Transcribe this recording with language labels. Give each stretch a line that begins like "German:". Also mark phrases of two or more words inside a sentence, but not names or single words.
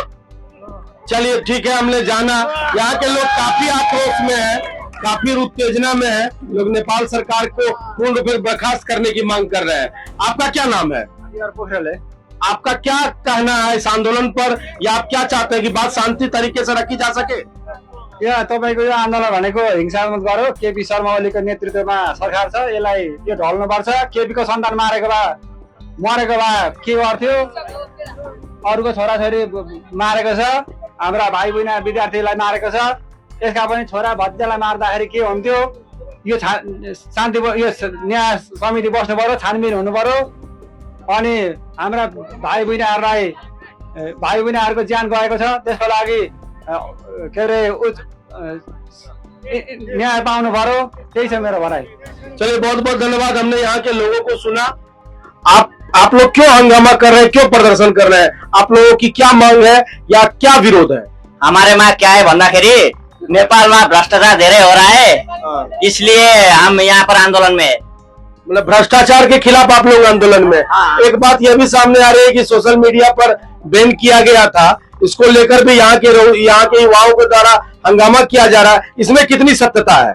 Hindi: चलिए ठीक है, हमने जाना यहाँ के लोग काफी आक्रोश में है, काफी उत्तेजना में है। लोग नेपाल सरकार को पूर्ण रूप से बर्खास्त करने की मांग कर रहे हैं। आपका क्या नाम है? आपका क्या कहना है इस आंदोलन पर, या आप क्या चाहते हैं कि बात शांति तरीके से रखी जा सके?
Nepali: या तपाईको यो आन्दोलन भनेको हिंसात्मक गर्यो। केपी शर्मा ओलीको नेतृत्वमा सरकार छ, यसलाई यो ढल्नुपर्छ। केपीको सन्तान मारेको भए मरेको भए के गर्थ्यो, अरूको छोराछोरी मारेको छ, हाम्रा भाइ बहिनी विद्यार्थीलाई मारेको छ, यसका पनि छोरा भतिजालाई मार्दाखेरि के हुन्थ्यो? यो शान्ति यो न्याय समिति बस्नु पर्यो, छानबिन हुनु पर्यो, अनि हाम्रा भाइ बहिनीहरूको ज्यान गएको छ, त्यसको लागि के अरे न्याय पाउनु पर्यो। त्यही छ मेरो भनाइ।
Hindi: चलिए, बहुत बहुत धन्यवाद। हमने यहाँ के लोगों को सुना। आप लोग क्यों हंगामा कर रहे हैं, क्यों प्रदर्शन कर रहे हैं? आप लोगों की क्या मांग है या क्या विरोध है? हमारे मांग क्या है
Nepali: भन्दाखेरि नेपालमा भ्रष्टाचार धेरै
Hindi: हो रहा है, इसलिए हम यहाँ पर आंदोलन में। मतलब भ्रष्टाचार के खिलाफ आप लोग आंदोलन में। एक बात यह भी सामने आ रही है कि
English: social media
Hindi: पर बैन किया गया था, इसको लेकर भी यहाँ के युवाओं के द्वारा हंगामा किया जा रहा है। इसमें कितनी सत्यता है?